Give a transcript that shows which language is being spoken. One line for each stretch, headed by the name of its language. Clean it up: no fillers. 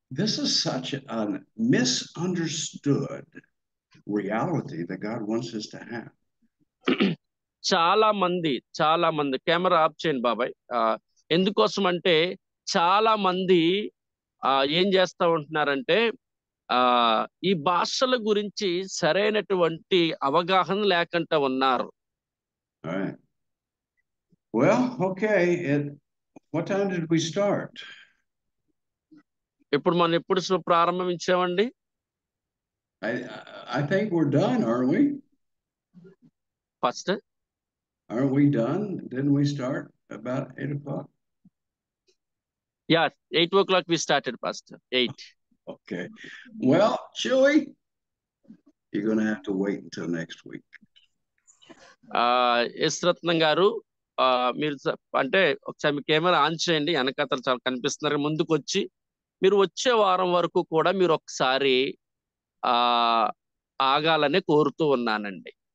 English: This is such a misunderstood reality that God wants us to have.
Telugu: చాలా మంది camera off చేయండి బాబాయ్. ఎందుకోసం అంటే చాలా మంది ఏం చేస్తా ఉంటున్నారంటే ఈ భాషల గురించి సరైనటువంటి అవగాహన లేకుండా ఉన్నారు.
English: All right. Well, okay. What time did we start?
Telugu: ఇప్పుడు మనం ఎప్పుడు ప్రారంభించామండి?
English: I think we're done, aren't we? Pastor? Aren't we done? Didn't we start about 8 o'clock? Yeah, 8 o'clock we started, Pastor. 8. Okay. Well, Chewy, you're going to have to wait until next week.
Telugu: యశ్రత్నం గారు, మీరు అంటే ఒకసారి మీ camera on చేయండి. వెనకతలు చాలా కనిపిస్తున్నారు. ముందుకు వచ్చి మీరు వచ్చే వారం వరకు కూడా మీరు ఒకసారి ఆగాలని కోరుతూ ఉన్నానండి.